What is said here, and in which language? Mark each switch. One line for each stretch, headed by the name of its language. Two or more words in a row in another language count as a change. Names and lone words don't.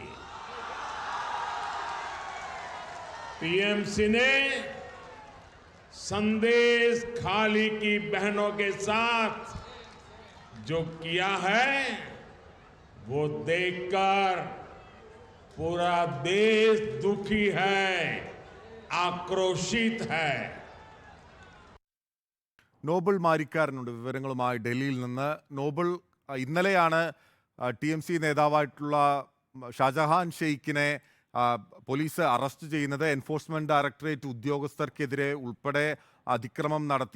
Hindi: टीएमसी ने संदेश खाली की बहनों के साथ जो किया है वो देखकर पूरा देश दुखी है, आक्रोशित है.
Malayalam: നോബൽ മാരിക്കാരനുണ്ട് വിവരങ്ങളുമായി ഡൽഹിയിൽ നിന്ന്. നോബൽ, ഇന്നലെയാണ് TMC നേതാവായിട്ടുള്ള ഷാജഹാൻ ഷെയ്ഖിനെ പോലീസ് അറസ്റ്റ് ചെയ്യുന്നത്. എൻഫോഴ്സ്മെന്റ് ഡയറക്ടറേറ്റ് ഉദ്യോഗസ്ഥർക്കെതിരെ ഉൾപ്പെടെ അതിക്രമം നടത്തി.